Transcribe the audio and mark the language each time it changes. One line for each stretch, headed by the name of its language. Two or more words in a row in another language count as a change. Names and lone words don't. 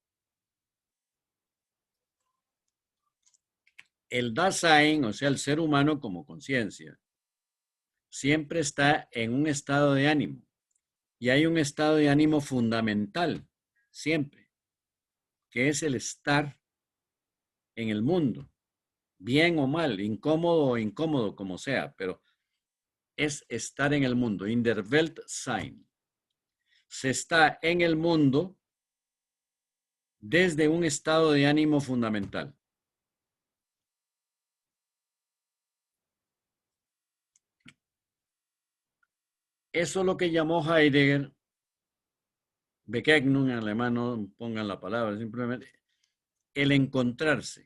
Spanish: El Dasein, o sea, el ser humano como conciencia, siempre está en un estado de ánimo. Y hay un estado de ánimo fundamental, siempre, que es el estar en el mundo, bien o mal, incómodo o incómodo, como sea, pero es estar en el mundo,
German: in der Welt sein.
Spanish: Se está en el mundo desde un estado de ánimo fundamental. Eso es lo que llamó Heidegger, Begegnung en alemán, no pongan la palabra, simplemente el encontrarse.